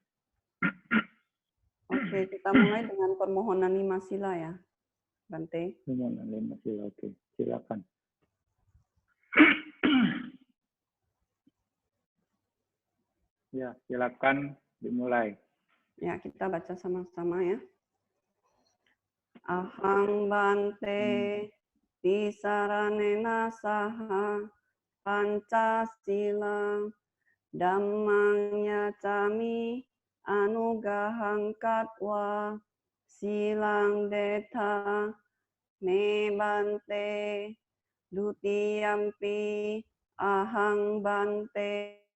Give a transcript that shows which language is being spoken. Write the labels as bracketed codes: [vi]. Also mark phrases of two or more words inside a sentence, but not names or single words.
[id] Oke, kita mulai dengan permohonan 5 sila ya, Bante. Permohonan 5 sila, oke. Silakan. Ya, silakan dimulai. Ya, kita baca sama-sama ya. [pi] Ahang Bante tisaranena saha Pancasila Dhammang yacami anugahang katwa silang deta me Bante dutiyampi ahang Bante